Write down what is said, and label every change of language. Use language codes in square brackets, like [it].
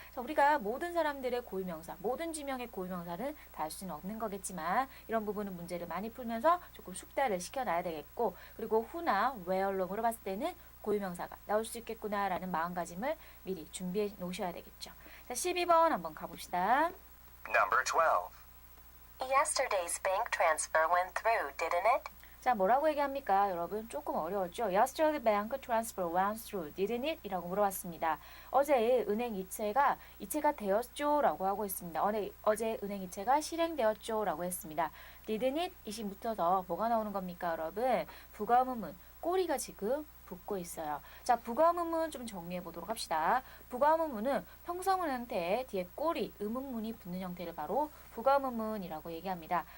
[ko] 자, 우리가 모든 사람들의 고유명사, 모든 지명의 고유명사는 다 할 수는 없는 거겠지만 이런 부분은 문제를 많이 풀면서 조금 숙달을 시켜놔야 되겠고 그리고 who나 where로 물어봤을 때는 고유명사가 나올 수 있겠구나라는 마음가짐을 미리 준비해 놓으셔야 되겠죠. 자, 12번 한번 가봅시다. [en] Number 12. Yesterday's bank transfer went through, didn't it? [ko] 자, 뭐라고 얘기합니까? 여러분 조금 어려웠죠? [en] Yesterday bank transfer went through, didn't it? [ko] 이라고 물어봤습니다. 어제 은행 이체가 되었죠? 라고 하고 있습니다. 어제 은행 이체가 실행되었죠? 라고 했습니다. [en] didn't it? [ko] 이시 붙어서 뭐가 나오는 겁니까? 여러분 부가문문 꼬리가 지금 붙고 있어요. 자, 부가문문 좀 정리해 보도록 합시다. 부가문문은 평서문 형태에 뒤에 꼬리, 의문문이 붙는 형태를 바로 부가문문이라고 얘기합니다.